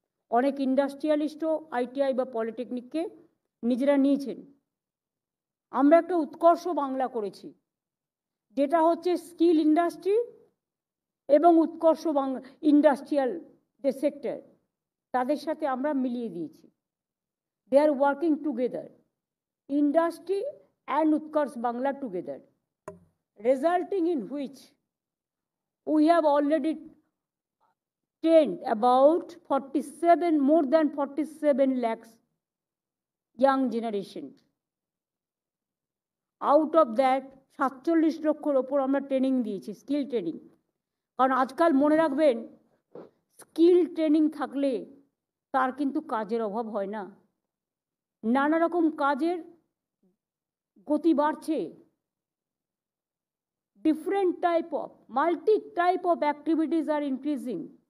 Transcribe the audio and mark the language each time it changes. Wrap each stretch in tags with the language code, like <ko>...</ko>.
<bn>অনেক ইন্ডাস্ট্রিয়ালিস্টও ITI বা পলিটেকনিককে নিজেরা নিয়েছেন। আমরা একটা উৎকর্ষ বাংলা করেছি, যেটা হচ্ছে স্কিল ইন্ডাস্ট্রি এবং উৎকর্ষ ইন্ডাস্ট্রিয়াল যে সেক্টর, তাদের সাথে আমরা মিলিয়ে দিয়েছি।</bn> <en>They are working together, industry and Utkarsh Bangla together, resulting in which we have already trained about 47, more than 47 lakhs young generation. Out of that</en> <bn>47 লক্ষর ওপর আমরা ট্রেনিং দিয়েছি, স্কিল ট্রেনিং। কারণ আজকাল মনে রাখবেন, স্কিল ট্রেনিং থাকলে তার কিন্তু কাজের অভাব হয় না। নানা রকম কাজের গতি বাড়ছে,</bn> <en>different type of multi-type of activities are increasing,</en>